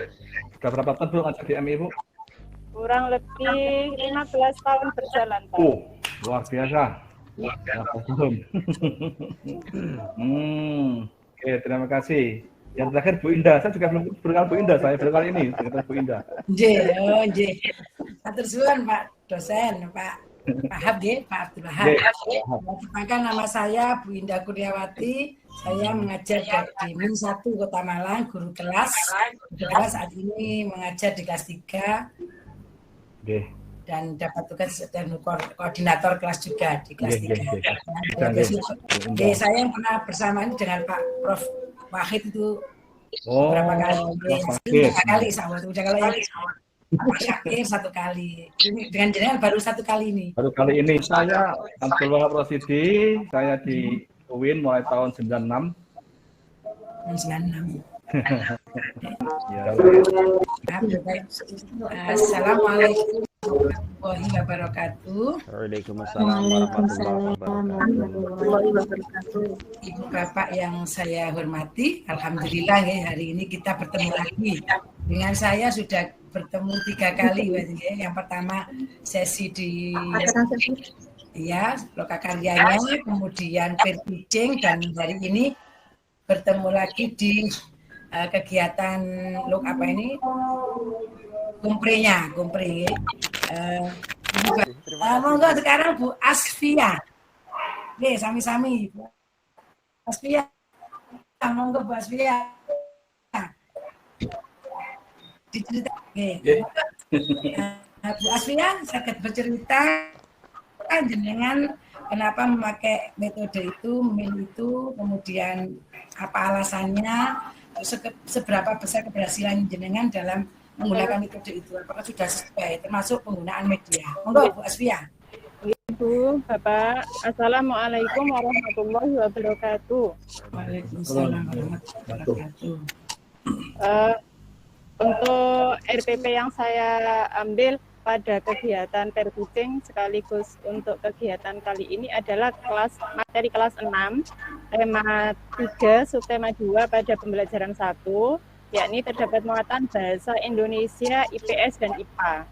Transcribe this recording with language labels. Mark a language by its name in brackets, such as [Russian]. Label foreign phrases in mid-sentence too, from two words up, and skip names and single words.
[Indonesian] Sudah berapa tahun Bu ngajak di MI Bu? Kurang lebih 15 tahun berjalan Pak. Oh, luar biasa. Tahun. Oke, terima kasih. Yang terakhir Bu Indah, saya juga belum berkenal Bu Indah, saya baru kali ini berkenal Bu Indah. Nggih. [Javanese] Atur suwun [Indonesian] Pak dosen, [Javanese] Pak Wahab nggih, Pak Abdul Wahab. [Indonesian] Perkenalkan nama saya Bu Indah Kurniawati. Saya mengajar di MIN 1 Kota Malang, guru kelas. Saat ini mengajar di kelas 3. Nggih. Dan dapat tugas dan koordinator kelas juga di kelas 3. Saya yang pernah bersamaan dengan Pak Prof Wahid itu berapa kali? 3 kali sama itu. Kalau yang Pak Syakir 1 kali. Dengan jenengan baru 1 kali ini. Baru kali ini saya Abdul Wahab Rosidi, saya di UIN mulai tahun 96. 96. Ya. [Arabic] السلام عليكم ورحمة الله وبركاته. وعليكم السلام ورحمة الله وبركاته. [Indonesian] Ibu bapak yang saya hormati, alhamdulillah ya hari ini kita bertemu lagi. Dengan saya sudah bertemu 3 kali, yang pertama sesi di Lokakaryanya, kemudian [English] peer teaching, [Indonesian] dan hari ini bertemu lagi di kegiatan Kumpri. Monggo sekarang Bu Asfia. Nih, sami-sami Bu Asfia. Monggo Bu Asfia. Dicerita. Bu Asfia sakit bercerita jenengan kenapa memakai metode itu, memilih itu, kemudian apa alasannya, seberapa besar keberhasilan jenengan dalam menggunakan metode itu, apakah sudah sesuai termasuk penggunaan media. Monggo Bu Asfia. Ibu, Bapak, [Arabic] السلام عليكم ورحمة الله وبركاته. وعليكم السلام ورحمة الله وبركاته. [Indonesian] Untuk RPP yang saya ambil pada kegiatan [English] peer teaching [Indonesian] sekaligus untuk kegiatan kali ini adalah materi kelas 6, tema 3, subtema 2 pada pembelajaran 1, yakni terdapat muatan bahasa Indonesia, IPS, dan IPA.